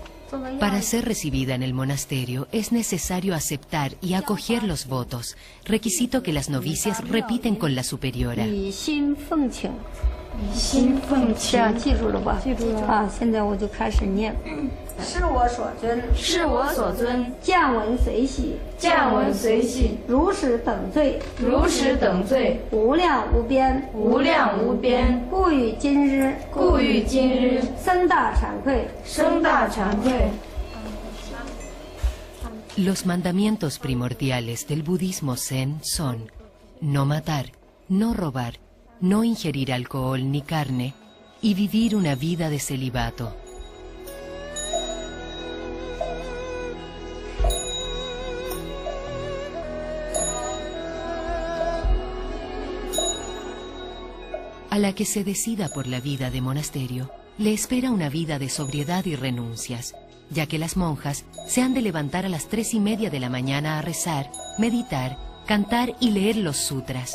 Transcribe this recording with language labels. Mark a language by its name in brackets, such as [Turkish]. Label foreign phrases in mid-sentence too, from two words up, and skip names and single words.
[Spanish] Para ser recibida en el monasterio es necesario aceptar y acoger los votos, requisito que las novicias repiten con la superiora. [Chinese] 这样记住了吧？记住了啊！现在我就开始念。是我所尊，是我所尊。见闻随喜，见闻随喜。如实等罪，如实等罪。无量无边，无量无边。故于今日，故于今日。深大惭愧，深大惭愧。 [Spanish] Los mandamientos primordiales del budismo Zen son no matar, no robar, no ingerir alcohol ni carne y vivir una vida de celibato. A la que se decida por la vida de monasterio, le espera una vida de sobriedad y renuncias, ya que las monjas se han de levantar a las 3:30 de la mañana a rezar, meditar, cantar y leer los sutras.